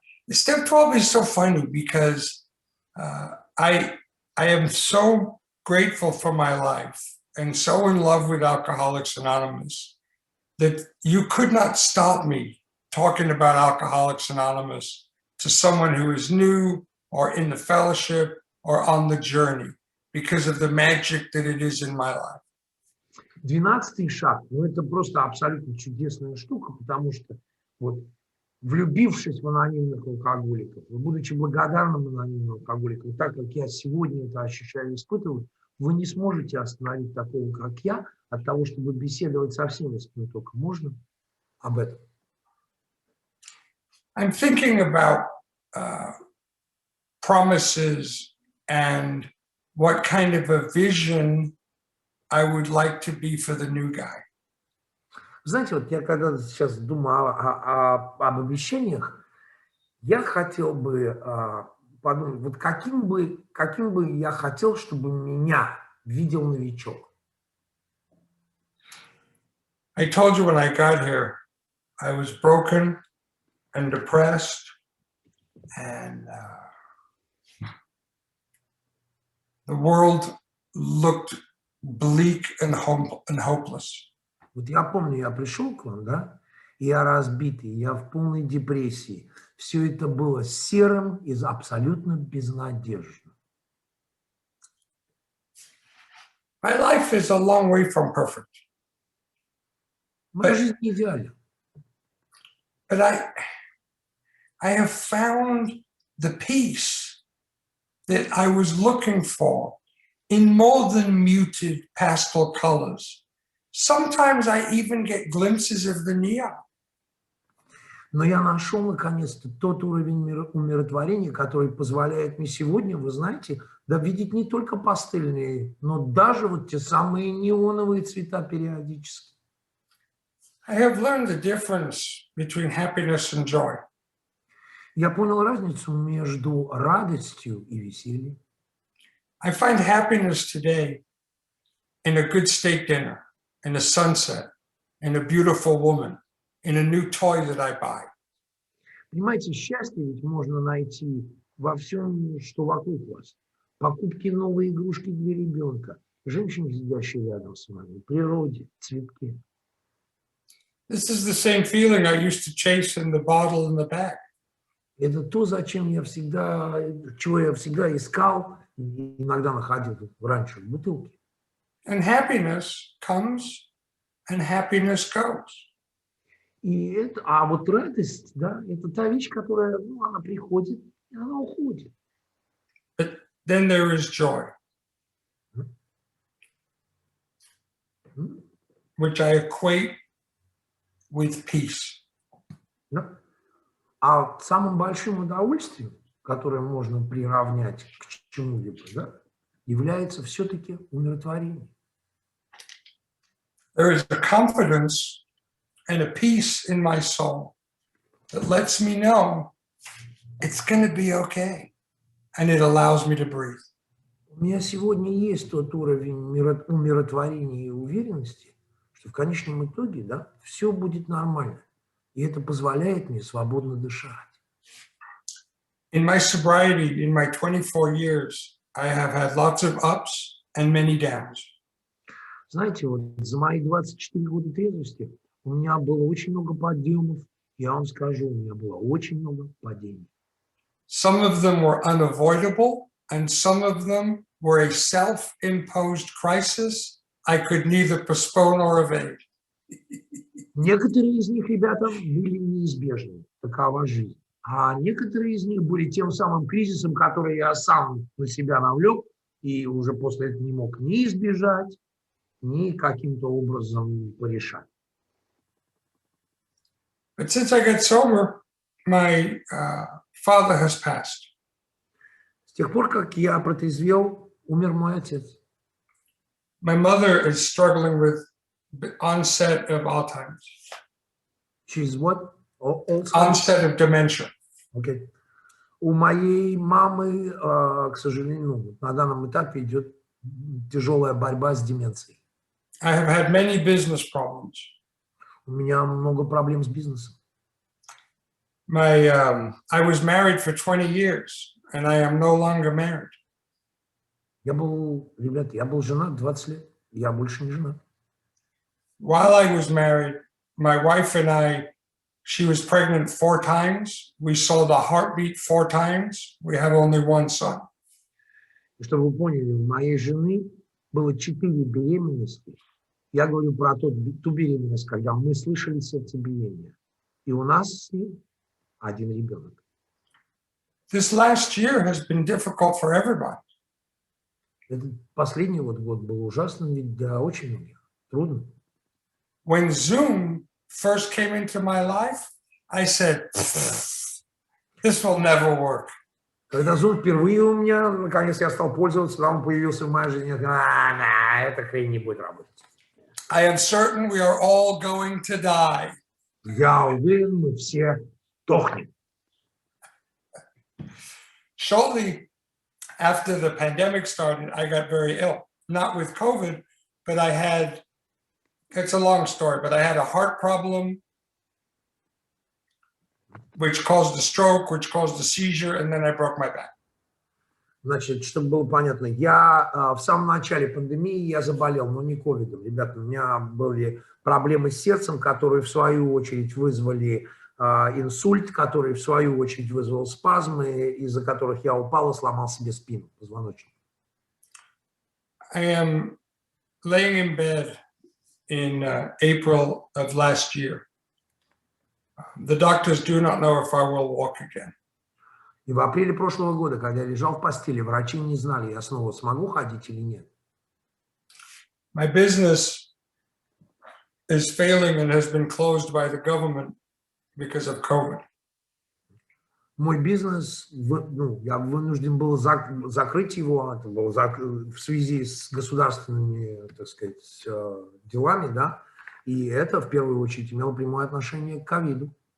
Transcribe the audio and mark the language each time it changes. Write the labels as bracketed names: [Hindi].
[English] Step 12 is so funny because I am so grateful for my life and so in love with Alcoholics Anonymous that you could not stop me talking about Alcoholics Anonymous to someone who is new or in the fellowship or on the journey because of the magic that it is in my life. [Russian] 12 шаг, это просто абсолютно чудесная штука, потому что вот влюбившись в анонимных алкоголиков, будучи благодарным анонимным алкоголикам, так как я сегодня это ощущаю и испытываю, вы не сможете остановить такого, как я, от того, чтобы беседовать со всеми, с кем только можно об этом. [English] I'm thinking about promises and what kind of a vision I would like to be for the new guy. [Russian] Знаете, вот я когда сейчас думаю об обещаниях, я хотел бы подумать, вот каким бы я хотел, чтобы меня видел новичок. [English] I told you when I got here, I was broken and depressed, and the world looked bleak and hopeless. [Russian] Вот я помню, я пришел к вам, да, я разбитый, я в полной депрессии. Все это было серым и абсолютно безнадежным. [English] My life is a long way from perfect, [Russian] Моя жизнь не идеальна. [English] but I have found the peace that I was looking for in more than muted pastel colors. Sometimes I even get glimpses of the neon. [Russian] Но я нашел, наконец-то, тот уровень умиротворения, который позволяет мне сегодня, вы знаете, да, видеть не только пастельные, но даже вот те самые неоновые цвета периодически. [English] I have learned the difference between happiness and joy. [Russian] Я понял разницу между радостью и весельем. [English] I find happiness today in a good steak dinner, in a sunset, in a beautiful woman, in a new toy that I buy. [Russian] Понимаете, счастье ведь можно найти во всем, что вокруг вас. Покупки новой игрушки для ребенка, женщине, сидящей рядом с вами, природе, цветке. [English] This is the same feeling I used to chase in the bottle in the bag. [Russian] Это то, зачем я всегда, чего я всегда искал, иногда находил раньше в бутылке. [English] And happiness comes and happiness goes. [Russian] И это, а вот радость, да, это та вещь, которая, ну, она приходит, и она уходит. [English] But then there is joy, which I equate with peace. [Russian] Да? А самым большим удовольствием, которое можно приравнять к чему-либо, да, является все-таки умиротворение. [English] There is a confidence and a peace in my soul that lets me know it's going to be okay, and it allows me to breathe. [Russian] У меня сегодня есть тот уровень умиротворения и уверенности, что в конечном итоге, да, все будет нормально. И это позволяет мне свободно дышать. [English] In my sobriety, in my 24 years, I have had lots of ups and many downs. [Russian] Знаете, вот за мои 24 года трезвости у меня было очень много подъемов. Я вам скажу, у меня было очень много падений. [English] Some of them were unavoidable, and some of them were a self-imposed crisis I could neither postpone or evade. [Russian] Некоторые из них, ребята, были неизбежны, такова жизнь. А некоторые из них были тем самым кризисом, который я сам на себя навлек, и уже после этого не мог ни избежать, ни каким-то образом порешать. [English] But since I got sober, my father has passed. [Russian] С тех пор, как я протрезвел, умер мой отец. [English] My mother is struggling with the onset of Alzheimer's. She's what? Onset of dementia. Okay. [Russian] У моей мамы, к сожалению, ну, на данном этапе идет тяжелая борьба с деменцией. [English] I have had many business problems. [Russian] У меня много проблем с бизнесом. [English] I was married for 20 years, and I am no longer married. [Russian] Ребята, я был женат 20 лет, я больше не женат. [English] While I was married, my wife and I, she was pregnant 4 times. We saw the heartbeat 4 times. We have only one son. [Russian] И чтобы вы поняли, у моей жены было 4 беременности. Я говорю про ту беременность, когда мы слышали сердцебиение. И у нас с ним 1 ребенок. [English] This last year has been difficult for everybody. [Russian] Этот последний год был ужасным ведь для очень многих. Трудно. [English] When Zoom first came into my life, I said, this will never work. [Russian] Когда Zoom впервые у меня, наконец я стал пользоваться, там появился в моей жизни, эта хрень не будет работать. [English] I am certain we are all going to die. [Russian] Я уверен, мы все дохнем. [English] Shortly after the pandemic started, I got very ill, not with COVID, but I had, it's a long story, but I had a heart problem, which caused a stroke, which caused a seizure, and then I broke my back. [Russian] Значит, чтобы было понятно, я в самом начале пандемии я заболел, но не ковидом. Ребята, у меня были проблемы с сердцем, которые в свою очередь вызвали инсульт, который в свою очередь вызвал спазмы, из-за которых я упал и сломал себе спину, позвоночник. [English] I am laying in bed in April of last year. The doctors do not know if I will walk again. [Russian] И в апреле прошлого года, когда я лежал в постели, врачи не знали, я снова смогу ходить или нет. [English] My business is failing and has been closed by the government because of COVID. [Russian] Мой бизнес, я вынужден был закрыть его, это было в связи с государственными, так сказать, делами, да, и это в первую очередь имело прямое отношение к ковиду.